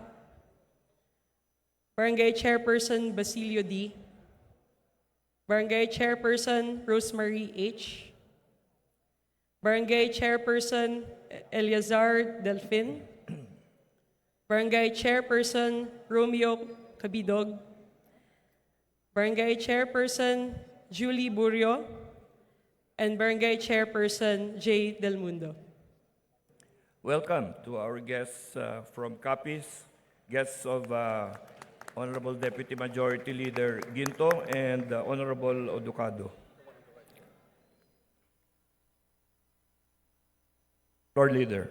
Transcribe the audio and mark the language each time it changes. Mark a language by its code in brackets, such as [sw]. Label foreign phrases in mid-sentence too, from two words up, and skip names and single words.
[en] Barangay Chairperson Basilio D, Barangay Chairperson Rosemary H, Barangay Chairperson Eleazar Delfin, Barangay Chairperson Romeo Cabidog, Barangay Chairperson Julie Burrio, and Barangay Chairperson J. Del Mundo. Welcome to our guests from Capiz, guests of Honorable Deputy Majority Leader Ginto and Honorable Oducado. Floor Leader.